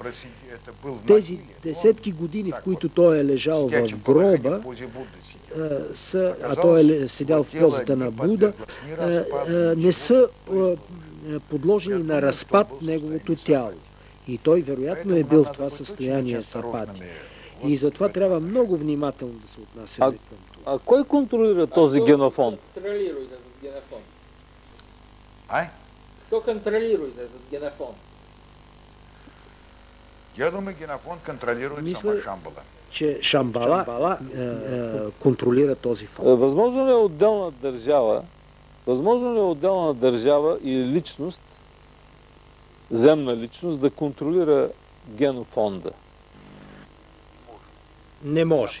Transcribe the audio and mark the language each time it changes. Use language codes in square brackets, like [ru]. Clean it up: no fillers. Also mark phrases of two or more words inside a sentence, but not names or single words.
[bg] Тези десетки години, в които той е лежал в гроба, а той е седял в позата на Буда, не са подложени на разпад неговото тяло. И той вероятно е бил в това състояние сапати. И затова трябва много внимателно да се отнасяме към това. А кой контролира този генофонд? [ru] Кто контролирует этот генофонд? Кто контролирует этот генофонд? Я думаю, генофонд контролирует сама Шамбала. [bg] Че Шамбала контролира този фонд. Възможно ли е отделна държава или личност, земна личност, да контролира генофонда? Не може.